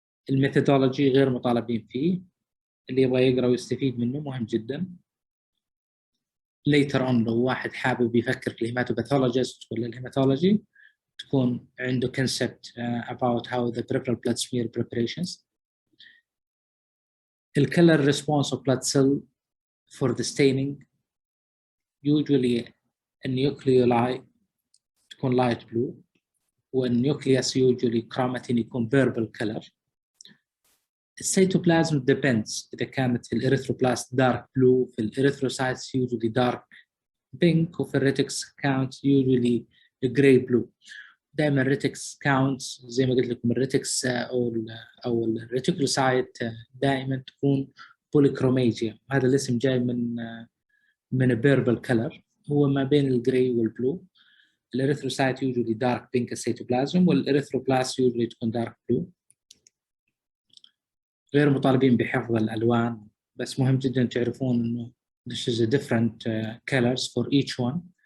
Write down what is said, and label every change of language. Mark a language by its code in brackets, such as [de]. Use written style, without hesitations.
[ar] الميثودولوجي غير مطالبين فيه. اللي يبغى يقرأ ويستفيد منه مهم جدا. [en] later on [ar] لو واحد حابب يفكر في الهيماتوباثولوجيست ولا الهيماتولوجي تكون عنده [en] concept about how the peripheral blood smear preparations. The color response of blood cell for the staining, usually a nucleoli [ar] تكون [en] light blue والnucleus usually chromatin [ar] يكون [en] purple color. [ar] الcytoplasm depends. إذا كانت الإريثروبلاست dark blue في الإريثروسايتس [en] usually dark pink [ar] وفي الريتكس count [en] usually gray blue. [ar] دائما الريتكس counts زي ما قلت لكم الريتكس أو الريتيكولوسايت دائما تكون polychromasia. هذا الاسم جاي من purple color هو ما بين الجراي والبلو. الإريثروسايت [en] usually dark pink cytoplasm [ar] والإريثروبلاست [en] usually تكون dark blue. [ar] غير مطالبين بحفظ الألوان بس مهم جدا تعرفون إنه [en] this is a different colors for each one.